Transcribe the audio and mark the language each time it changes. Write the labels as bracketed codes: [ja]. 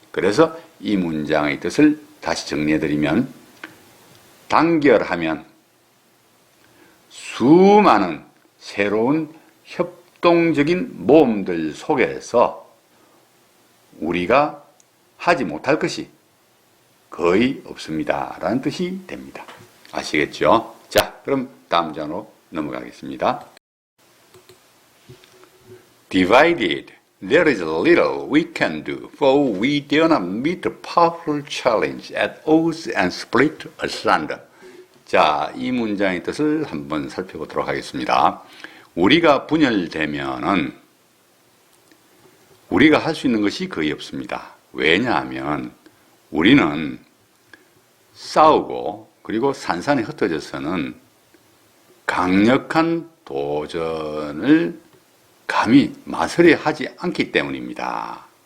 [ko] 그래서 이 문장의 뜻을 다시 정리해드리면, 단결하면 수많은 새로운 협동적인 모험들 속에서 우리가 하지 못할 것이 거의 없습니다 라는 뜻이 됩니다. 아시겠죠? 자, 그럼 다음 장으로 넘어가겠습니다. [en] Divided, there is little we can do, for we dare not meet the powerful challenge at odds and split asunder. [ko] 자, 이 문장의 뜻을 한번 살펴보도록 하겠습니다. 우리가 분열되면은 우리가 할 수 있는 것이 거의 없습니다. 왜냐하면 우리는 싸우고, 그리고 산산이 흩어져서는 강력한 도전을 감히 마스리 하지 않기 때문입니다.